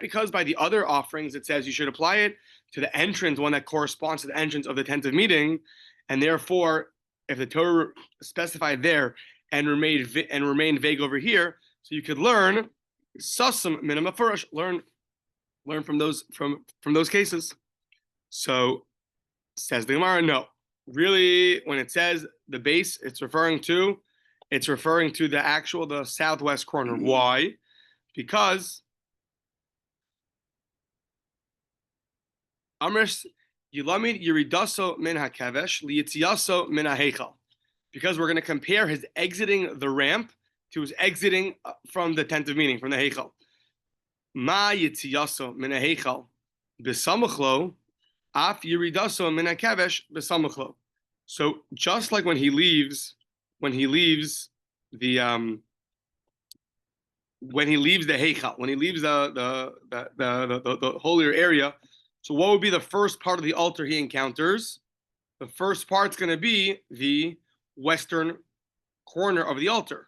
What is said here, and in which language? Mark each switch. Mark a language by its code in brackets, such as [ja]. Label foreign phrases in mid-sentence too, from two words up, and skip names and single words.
[en] Because by the other offerings, it says you should apply it to the entrance, one that corresponds to the entrance of the tent of meeting, and therefore, if the Torah specified there and remained vague over here, so you could learn susum minima furish, learn from those cases. So says the Gemara, no, really, when it says the base, it's referring to the southwest corner. Why? Because [he] אמרת ילמד ירידתו מן הכבש ליציאתו מן ההיכל. [en] Because we're going to compare his exiting the ramp to his exiting from the tent of meeting, from the heichal. [he] מה יציאתו מן ההיכל בסמוך לו אף ירידתו מן הכבש בסמוך לו. [en] So just like when he leaves the heichal, when he leaves the holier area, so what would be the first part of the altar he encounters? The first part's going to be the western corner of the altar.